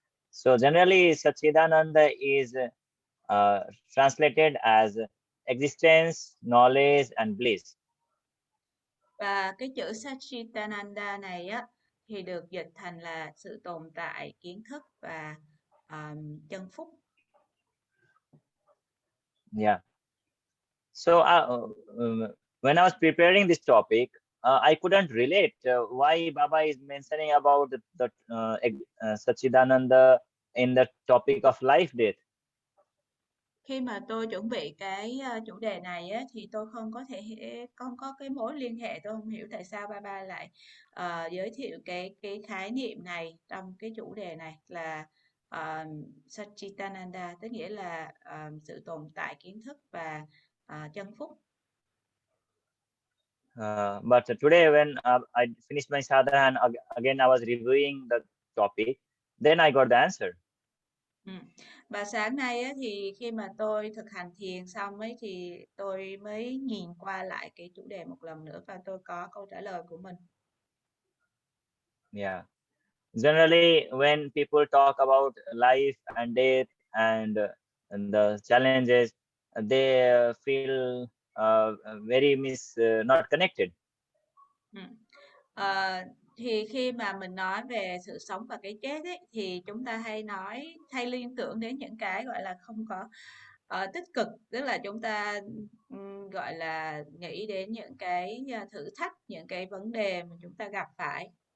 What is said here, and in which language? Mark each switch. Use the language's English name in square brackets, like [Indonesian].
[English] So generally, Satchidananda is translated as existence, knowledge, and bliss. [Vietnamese] Và cái chữ Satchidananda này á thì được dịch thành là sự tồn tại, kiến thức và chân phúc. [English] Yeah. So when I was preparing this topic, I couldn't relate why Baba is mentioning about the Satchidananda in the topic of life death. [Vietnamese] Khi mà tôi chuẩn bị cái chủ đề này á, thì tôi không có cái mối liên hệ, tôi không hiểu tại sao Baba lại giới thiệu cái khái niệm này trong cái chủ đề này là Satchitananda, tức nghĩa là sự tồn tại, kiến thức và chân phúc. [English] But today when I finished my sadhana and again I was reviewing the topic, then I got the answer. [Vietnamese] Và sáng nay á, thì khi mà tôi thực hành thiền xong ấy thì tôi mới nhìn qua lại cái chủ đề một lần nữa và tôi có câu trả lời của mình. [English] Yeah. Generally, when people talk about life and death and the challenges, they feel very not connected. [Vietnamese] Thì khi mà mình nói về sự sống và cái chết ấy, thì chúng ta hay liên tưởng đến những cái gọi là không có tích cực, tức là chúng ta gọi là nghĩ đến những cái thử thách, những cái vấn đề mà chúng ta gặp phải.